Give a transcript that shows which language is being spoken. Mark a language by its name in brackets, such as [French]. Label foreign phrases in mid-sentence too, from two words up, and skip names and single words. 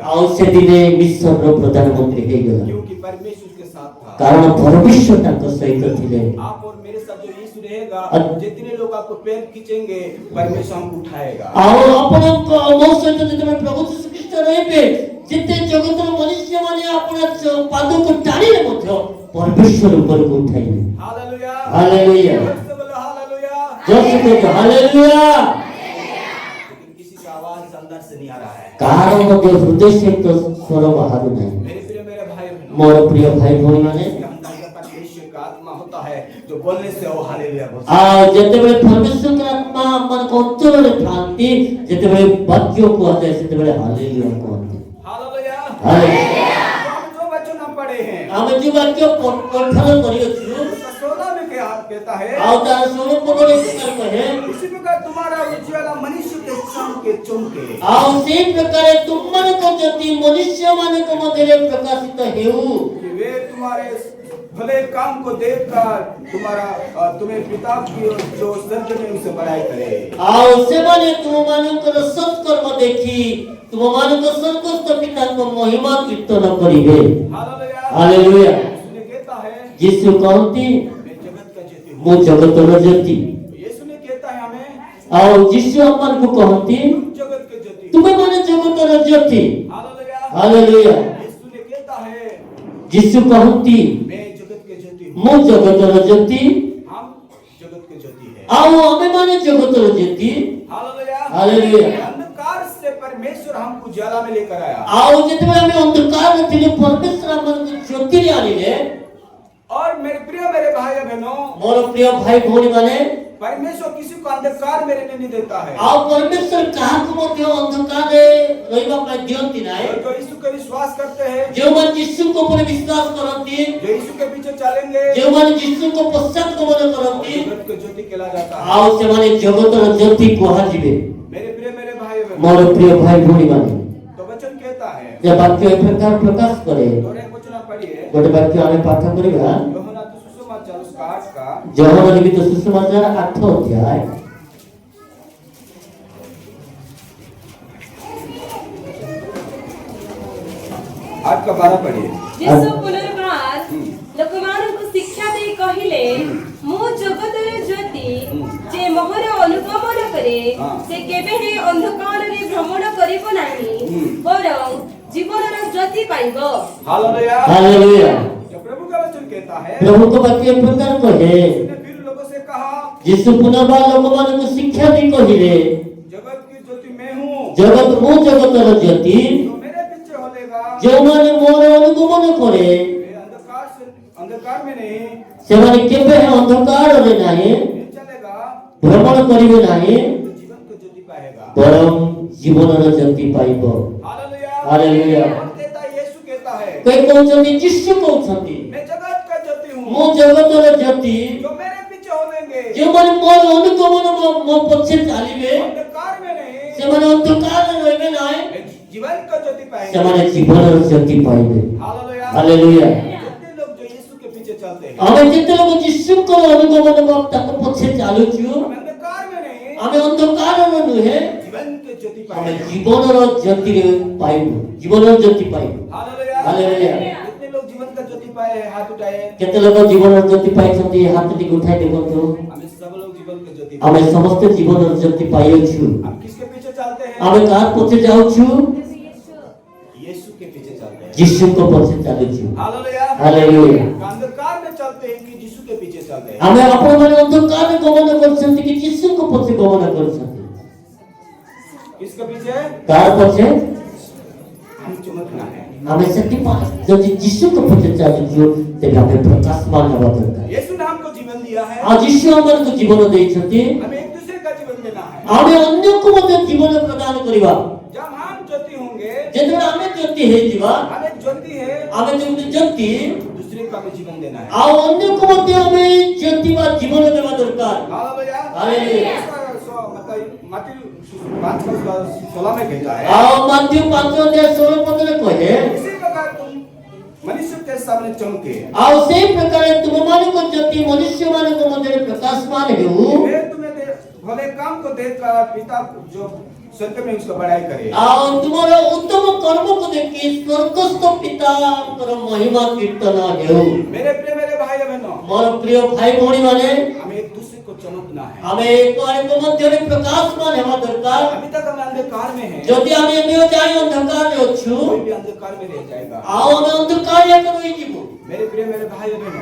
[Odia] ଆଉ ସେଦିନେ ମିଶ୍ରର ପ୍ରଧାନମନ୍ତ୍ରୀ ହେଇଗଲା। [Hindi] क्योंकि परमेश्वर के साथ था। [Odia] କାରଣ ପରମେଶ୍ୱର ତାଙ୍କ ସହିତ ଥିଲେ। [Hindi] आप और मेरे साथ जो यीशु रहेगा, जितने लोग आपको पैर खींचेंगे परमेश्वर हमको उठाएगा। [Odia] ଆଉ ଆପଣଙ୍କ ମୋ ସହିତ ଯେତେବେଳେ ପ୍ରଭୁ ଯୀଶୁଖ୍ରୀଷ୍ଟ ରହିବେ ଯେତେ ଜଗତର ମନୁଷ୍ୟମାନେ ଆପଣ ପାଦକୁ ଟାଣିଲେ ମଧ୍ୟ ପରମେଶ୍ୱର ଉପରକୁ ଉଠାଇବେ। [Hindi] हालेलुया, हालेलुया। जोर से बोलो हालेलुया। [Odia] ଜୋରସେ କୁହନ୍ତୁ ହାଲେଲୁୟା। [Hindi] लेकिन किसी का आवाज अंदर से नहीं आ रहा है। [Odia] କାହାର ମଧ୍ୟ ହୃଦୟ ସହିତ ସ୍ୱର ବାହାରୁ ନାହିଁ। [Hindi] मेरे भाई बहनों, [Odia] ମୋର ପ୍ରିୟ ଭାଇ ଭଉଣୀ ମାନେ [Hindi] अंदर का परमेश्वर का आत्मा होता है जो बोलने से वो हालेलुया बोलता है। [Odia] ଆଉ ଯେତେବେଳେ ପରମେଶ୍ୱରଙ୍କ ଆତ୍ମା ଆମମାନଙ୍କ ଅନ୍ତରରେ ଥାନ୍ତି ଯେତେବେଳେ ବାକ୍ୟ କୁହାଯାଏ ସେତେବେଳେ ହାଲେଲୁୟା କୁହନ୍ତି। [Hindi] हालेलुया। [Odia] ହାଲେଲୁୟା। [Hindi] हम जो वचन हम पढ़े हैं [Odia] ଆମେ ଯୋଉ ବାକ୍ୟ ପଠନ କରିଅଛୁ [Hindi] उसका 16 में क्या कहता है, [Odia] ଆଉ ତାର ସ୍ୱରୂପରେ ପ୍ରକାର କହେ [Hindi] इसी प्रकार तुम्हारा उज्ज्वला मनुष्य के संग के चमके। [Odia] ଆଉ ସେଇ ପ୍ରକାରେ ତୁମମାନଙ୍କ ଜ୍ୟୋତି ମନୁଷ୍ୟମାନଙ୍କ ମଧ୍ୟରେ ପ୍ରକାଶିତ ହେଉ [Hindi] कि वे तुम्हारे भले काम को देखकर तुम्हें पिता की जो स्वर्ग में उसे बड़ाई करे। [Odia] ଆଉ ସେମାନେ ତୁମମାନଙ୍କର ସତ୍କର୍ମ ଦେଖି ତୁମମାନଙ୍କ ସ୍ୱର୍ଗସ୍ଥ ପିତାଙ୍କ ମହିମା କୀର୍ତ୍ତନ କରିବେ। [Hindi] हालेलुया। [Odia] ହାଲେଲୁୟା। [Hindi] यीशु ने कहता है [Odia] ଯୀଶୁ କହନ୍ତି [Hindi] मैं जगत का ज्योति हूँ। [Odia] ମୁଁ ଜଗତର ଜ୍ୟୋତି। [Hindi] यीशु ने कहता है हमें [Odia] ଆଉ ଯୀଶୁ ଆମମାନଙ୍କୁ କହନ୍ତି [Hindi] तुम जगत के ज्योति। [Odia] ତୁମେମାନେ ଜଗତର ଜ୍ୟୋତି। [Hindi] हालेलुया। [Odia] ହାଲେଲୁୟା। [Hindi] यीशु ने कहता है [Odia] ଯୀଶୁ କହନ୍ତି [Hindi] मैं जगत के ज्योति हूँ। [Odia] ମୁଁ ଜଗତର ଜ୍ୟୋତି [Hindi] हम जगत के ज्योति है। [Odia] ଆଉ ଆମେମାନେ ଜଗତର ଜ୍ୟୋତି। [Hindi] हालेलुया। हालेलुया। अंधकार से परमेश्वर हमको उजाला में लेकर आया। [Odia] ଆଉ ଯେତେବେଳେ ଆମେ ଅନ୍ଧକାରରେ ଥିଲୁ ପରମେଶ୍ୱର ଆମମାନଙ୍କୁ ଜ୍ୟୋତିରେ ଆଣିଲେ। [Hindi] और मेरे भाई बहनों, [Odia] ମୋର ପ୍ରିୟ ଭାଇ ଭଉଣୀ ମାନେ [Hindi] परमेश्वर किसी को अंधकार में रहने नहीं देता है। [Odia] ଆଉ ପରମେଶ୍ୱର କାହାକୁ ମଧ୍ୟ ଅନ୍ଧକାରରେ ରହିବା ପାଇଁ ଦିଅନ୍ତି ନାହିଁ। [Hindi] जो यीशु का विश्वास करते हैं, [Odia] ଯେଉଁମାନେ ଯୀଶୁଙ୍କ ଉପରେ ବିଶ୍ୱାସ କରନ୍ତି [Hindi] जो यीशु के पीछे चलेंगे, [Odia] ଯେଉଁମାନେ ଯୀଶୁଙ୍କ ପଶ୍ଚାତ ଗମନ କରନ୍ତି [Hindi] जगत को ज्योति कहला जाता है। [Odia] ଆଉ ସେମାନେ ଜଗତର ଜ୍ୟୋତି କୁହାଯିବେ। [Hindi] मेरे भाई बहनों, [Odia] ମୋର ପ୍ରିୟ ଭାଇ ଭଉଣୀ ମାନେ [Hindi] तो वचन कहता है, [Odia] ଯେ ବାକ୍ୟ ଏ ପ୍ରକାର ପ୍ରକାଶ କରେ। [Hindi] और एक वचन आप पढ़िए, [Odia] ଗୋଟେ ବାକ୍ୟ ଆମେ ପାଠ କରିବା [Hindi] यूहन्ना सुसमाचार उसका 8 [Odia] ଯୋହନ ଲିଖିତ ସୁସମାଚାର 8 ଅଧ୍ୟାୟ [Hindi] 8:12 पढ़िए। [Odia] ଯୀଶୁ ପୁନର୍ବାର ଲୋକମାନଙ୍କୁ ଶିକ୍ଷା ଦେଇ କହିଲେ, ମୁଁ ଜଗତର ଜ୍ୟୋତି, ଯେ ମୋହର ଅନୁଗମନ କରେ ସେ କେବେ ହେଁ ଅନ୍ଧକାରରେ ଭ୍ରମଣ କରିବ ନାହିଁ, ବରଂ ଜୀବନର ଜ୍ୟୋତି ପାଇବ। [Hindi] हालेलुया। हालेलुया। जब प्रभु का वचन कहता है, प्रभु को वाक्य प्रकार कहे उसने फिर लोगों से कहा, [Odia] ଯୀଶୁ ପୁନର୍ବାର ଲୋକମାନଙ୍କୁ ଶିକ୍ଷା ଦେଇ କହିଲେ, [Hindi] जगत की ज्योति मैं हूँ, [Odia] ମୁଁ ଜଗତର ଜ୍ୟୋତି, [Hindi] जो मेरे पीछे होलेगा [Odia] ଯେଉଁମାନେ ମୋର ଅନୁଗମନ କରେ [Hindi] वे अंधकार में नहीं [Odia] ସେମାନେ କେବେ ହେଁ ଅନ୍ଧକାରରେ ନାହିଁ [Hindi] चलेगा, [Odia] ଭ୍ରମଣ କରିବେ ନାହିଁ, [Hindi] तो जीवन को ज्योति पाएगा। [Odia] ବରଂ ଜୀବନର ଜ୍ୟୋତି ପାଇବ। [Hindi] हालेलुया। हालेलुया। कौन कहता है? यीशु कहता है, [Odia] କେହି କହୁଛନ୍ତି, ଯୀଶୁ କହୁଛନ୍ତି, [Hindi] मैं जगत का ज्योति हूँ, [Odia] ମୁଁ ଜଗତର ଜ୍ୟୋତି, [Hindi] जो मेरे पीछे होलेंगे [Odia] ଯେଉଁମାନେ ମୋର ଅନୁଗମନ ମୋ ପଛେ ଚାଲିବେ [Hindi] अंधकार में नहीं, [Odia] ସେମାନେ ଅନ୍ଧକାରରେ ରହିବେ ନାହିଁ, [Hindi] जीवन का ज्योति पाएंगे। [Odia] ସେମାନେ ଜୀବନର ଜ୍ୟୋତି ପାଇବେ। [Hindi] हालेलुया। [Odia] ହାଲେଲୁୟା। [Hindi] जितने लोग जो यीशु के पीछे चलते हैं, [Odia] ଆମେ ଯେତେ ଲୋକ ଯୀଶୁଙ୍କର ଅନୁଗମନ ତାଙ୍କ ପଛେ ଚାଲୁଛୁ, [Hindi] हम अंधकार में नहीं, [Odia] ଆମେ ଅନ୍ଧକାରର ନୁହେଁ, [Hindi] जीवन के ज्योति [Odia] ଆମେ [Hindi] पाएंगे। [Odia] ଜୀବନର ଜ୍ୟୋତିରେ ପାଇବୁ, ଜୀବନର ଜ୍ୟୋତି ପାଇବୁ। [Hindi] हालेलुया। हालेलुया। जितने लोग जीवन का ज्योति पाए हैं, हाथ उठाए। [Odia] କେତେ ଲୋକ ଜୀବନର ଜ୍ୟୋତି ପାଇଛନ୍ତି, ହାତଟିକୁ ଉଠାଇ ଦେଖନ୍ତୁ। [Hindi] हमें सब लोग जीवन के ज्योति [Odia] ଆମେ ସମସ୍ତେ ଜୀବନର ଜ୍ୟୋତି ପାଇଅଛୁ। [Hindi] हम किसके पीछे चलते हैं? [Odia] ଆମେ କାହା ପଛେ ଯାଉଛୁ? [Hindi] यीशु के पीछे चलते हैं। [Odia] ଯୀଶୁଙ୍କ ପଛେ ଚାଲୁଛୁ। [Hindi] हालेलुया। [Odia] ହାଲେଲୁୟା। [Hindi] अंधकार में चलते हैं कि यीशु के पीछे चलते हैं? [Odia] ଆମେ ଆପଣମାନେ ଅନ୍ଧକାରରେ ଗମନ କରୁଛନ୍ତି କି ଯୀଶୁଙ୍କ ପଛେ ଗମନ କରୁଛନ୍ତି? [Hindi] किसके पीछे? [Odia] କାହାର ପଛେ? [Hindi] हम चमकना है। [Odia] ଆମେ ସେଥିପାଇଁ ଯଦି ଯୀଶୁଙ୍କ ପଛେ ଚାଲୁଛୁ ତେବେ ଆମେ ପ୍ରକାଶମାନ ହେବା ଦରକାର। [Hindi] यीशु ने हमको जीवन दिया है, [Odia] ଆଉ ଯୀଶୁ ଆମମାନଙ୍କୁ ଜୀବନ ଦେଇଛନ୍ତି, [Hindi] हमें एक दूसरे का जीवन देना है। [Odia] ଆମେ ଅନ୍ୟକୁ ମଧ୍ୟ ଜୀବନ ପ୍ରଦାନ କରିବା। [Hindi] जब हम ज्योति होंगे, [Odia] ଯେତେବେଳେ ଆମେ ଜ୍ୟୋତି ହେଇଯିବା, [Hindi] हमें ज्योति है, [Odia] ଆମେ ଯେମିତି ଜ୍ୟୋତି, [Hindi] दूसरे का भी जीवन देना है। [Odia] ଆଉ ଅନ୍ୟକୁ ମଧ୍ୟ ଆମେ ଜ୍ୟୋତି ବା ଜୀବନ ଦେବା ଦରକାର। [Hindi] हालेलुया। हालेलुया। मतलब मत्ती 5:16 में कहता है, [Odia] ଆଉ ମାଧ୍ୟ 5:16-15 କହେ, [Hindi] इसी प्रकार तुम मनुष्य के सामने चमके, [Odia] ଆଉ ସେଇ ପ୍ରକାରେ ତୁମମାନଙ୍କ ଜ୍ୟୋତି ମନୁଷ୍ୟମାନଙ୍କ ମଧ୍ୟରେ ପ୍ରକାଶମାନ ହେଉ, [Hindi] वे तुम्हें भले काम को देखकर पिता जो स्वर्ग में उसका बड़ाई करे। [Odia] ଆଉ ତୁମର ଉତ୍ତମ କର୍ମକୁ ଦେଖି ସ୍ୱର୍ଗସ୍ଥ ପିତାଙ୍କର ମହିମା କୀର୍ତ୍ତନ ହେଉ। [Hindi] मेरे प्रिय मेरे भाई बहनों, [Odia] ମୋର ପ୍ରିୟ ଭାଇ ଭଉଣୀମାନେ, [Hindi] हमें एक दूसरे को चमकना है। [Odia] ଆମେ ଏକ ଆରେକ ମଧ୍ୟରେ ପ୍ରକାଶମାନ ହେବା ଦରକାର। [Hindi] अभी तक हम अंधकार में हैं, [Odia] ଯଦି ଆମେ ଏବେ ଯାଇ ଅନ୍ଧକାରରେ ଅଛୁ, [Hindi] कोई भी अंधकार में रह जाएगा। [Odia] ଆଉ ଆମେ ଅନ୍ଧକାରରେ ଏକ ରହିଯିବୁ। [Hindi] मेरे प्रिय मेरे भाई बहनों,